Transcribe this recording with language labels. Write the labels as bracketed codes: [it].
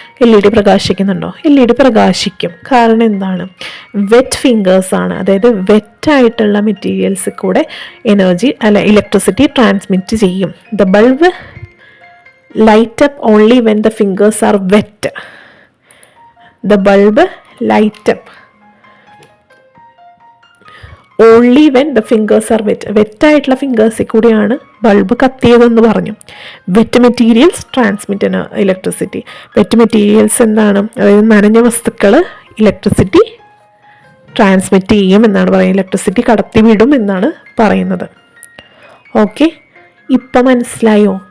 [ml] LED പ്രകാശിക്കുന്നുണ്ടോ? LED പ്രകാശിക്കും. കാരണം എന്താണ്? വെറ്റ് ഫിംഗേഴ്സാണ്. അതായത് വെറ്റായിട്ടുള്ള മെറ്റീരിയൽസിൽ കൂടെ എനർജി ഇലക്ട്രിസിറ്റി ട്രാൻസ്മിറ്റ് ചെയ്യും. [en] The bulb light up only when the fingers are wet. The bulb light up only when the fingers are wet. [ml] വെറ്റായിട്ടുള്ള ഫിംഗേഴ്സിൽ കൂടിയാണ് bulb കത്തിയതെന്ന് പറഞ്ഞു. [en] Wet materials transmit electricity. Wet materials [ml] എന്താണ്? അതായത് നനഞ്ഞ വസ്തുക്കൾ electricity transmit ചെയ്യും എന്നാണ് പറയുന്നത്. ഇലക്ട്രിസിറ്റി കടത്തിവിടും എന്നാണ് പറയുന്നത്. ഓക്കെ, ഇപ്പം മനസ്സിലായോ?